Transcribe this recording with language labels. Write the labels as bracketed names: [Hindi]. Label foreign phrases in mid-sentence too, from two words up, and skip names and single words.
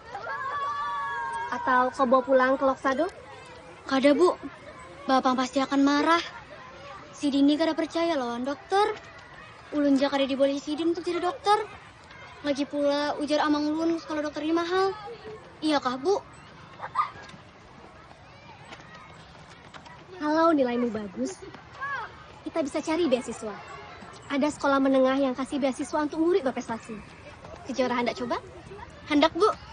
[Indonesian] Atau kau bawa pulang ke Loksado? Kada, Bu. Bapak pasti akan marah. [Banjar] Si Dini kada percaya lawan dokter. Ulun ja kada dibolehi Sidin untuk jadi dokter. [Indonesian] Lagi pula [Banjar] ujar amang ulun [Indonesian] kalau dokter ini mahal. Iya kah, Bu? Kalau nilaimu bagus, kita bisa cari beasiswa. Ada sekolah menengah yang kasih beasiswa untuk murid berprestasi. Kejora hendak coba? Hendak, Bu.